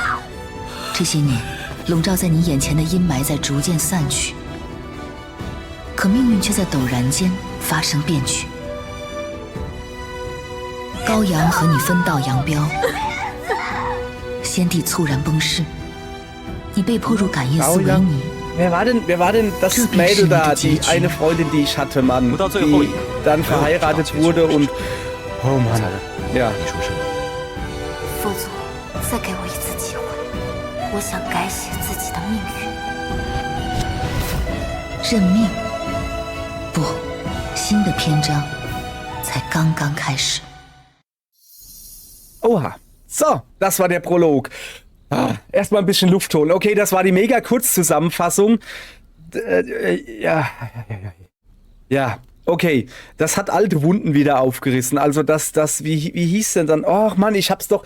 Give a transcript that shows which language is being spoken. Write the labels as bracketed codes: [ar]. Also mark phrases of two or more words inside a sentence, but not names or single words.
[zh] 这些年，笼罩在你眼前的阴霾在逐渐散去，可命运却在陡然间发生变曲。高阳和你分道扬镳，先帝猝然崩逝，你被迫入感业寺为尼。 [de] Wer war denn das Mädel da, die eine Freundin, die ich hatte, Mann, die dann verheiratet wurde und... Oh Mann, ja. [zh] 你说是？佛祖，再给我一次机会，我想改写自己的命运。认命？不，新的篇章才刚刚开始。 [de] Oha. So, das war der Prolog. Erstmal ein bisschen Luft holen. Okay, das war die mega Kurzzusammenfassung. Ja, okay. Das hat alte Wunden wieder aufgerissen. Also wie hieß denn dann? Och Mann, ich hab's doch...